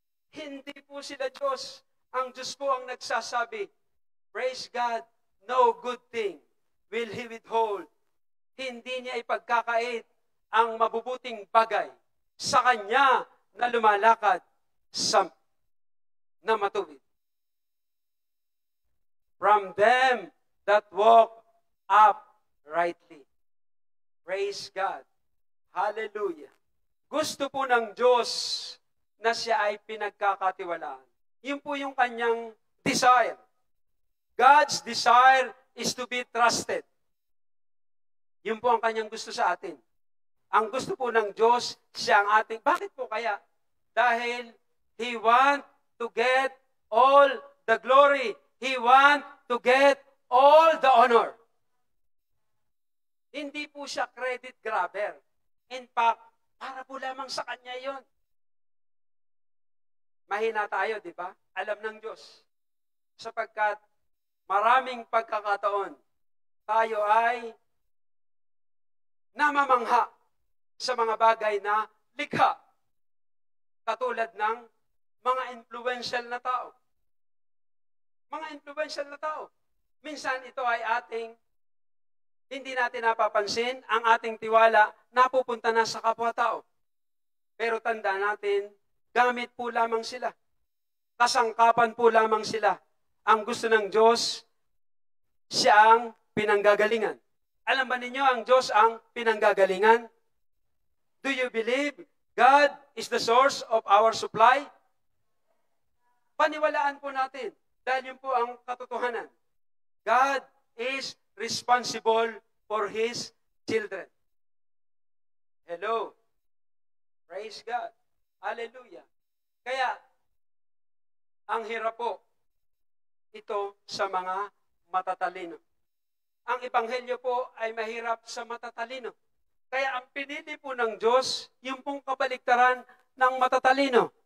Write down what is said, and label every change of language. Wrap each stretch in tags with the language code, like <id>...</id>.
<tl>Hindi po sila Diyos. Ang Diyos po ang nagsasabi,</tl> <en>praise God, no good thing will He withhold.</en> <tl>Hindi niya ipagkakait ang mabubuting bagay sa Kanya na lumalakad na matuwid.</tl> <en>From them that walk uprightly. Praise God. Hallelujah.</en> <tl>Gusto po ng Diyos na siya ay pinagkakatiwalaan. Yun po yung kanyang desire.</tl> <en>God's desire is to be trusted.</en> <tl>Yun po ang kanyang gusto sa atin. Ang gusto po ng Diyos, siya ang ating. Bakit po kaya? Dahil</tl> <en>He want to get all the glory. He want to get all the honor.</en> <tl>Hindi po siya</tl> <en>credit grabber. In fact,</en> <tl>para po lamang sa Kanya yon. Mahina tayo, di ba? Alam ng Diyos. Sapagkat maraming pagkakataon, tayo ay namamangha sa mga bagay na likha. Katulad ng mga influential na tao. Mga influential na tao. Minsan ito ay hindi natin napapansin, ang ating tiwala napupunta na sa kapwa-tao. Pero tanda natin, gamit po lamang sila. Kasangkapan po lamang sila. Ang gusto ng Diyos, siya ang pinanggagalingan. Alam ba ninyo, ang Diyos ang pinanggagalingan?</tl> <en>Do you believe God is the source of our supply?</en> <tl>Paniwalaan po natin, dahil yun po ang katotohanan.</tl> <en>God is responsible for His children. Hello. Praise God. Hallelujah.</en> <tl>Kaya, ang hirap po, ito sa mga matatalino. Ang ebanghelyo po ay mahirap sa matatalino. Kaya ang pinili po ng Diyos, yung pong kabaliktaran ng matatalino.</tl>